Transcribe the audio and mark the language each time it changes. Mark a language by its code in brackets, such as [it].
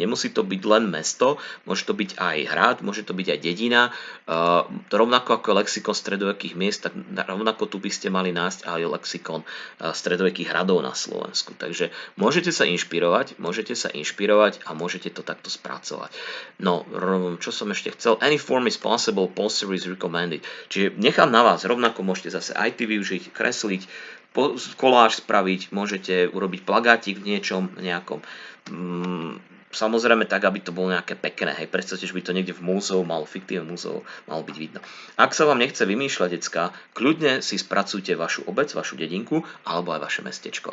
[sk] Nemusí to byť len mesto, môže to byť aj hrad, môže to byť aj dedina, rovnako ako lexikon stredovekých miest, tak rovnako tu by ste mali nájsť aj lexikon stredovekých hradov na Slovensku. Takže môžete sa inšpirovať a môžete to takto spracovať. No, čo som ešte chcel? [en] Any form is possible, poster is recommended. [sk] Čiže nechám na vás, rovnako môžete zase IT využiť, kresliť, koláž spraviť, môžete urobiť plagátik v niečom nejakom. Samozrejme tak, aby to bolo nejaké pekné. Hej, predstavte, že by to niekde v múzeu, fiktívne múzeu malo byť vidno. Ak sa vám nechce vymýšľať, decka, kľudne si spracujte vašu obec, vašu dedinku alebo aj vaše mestečko.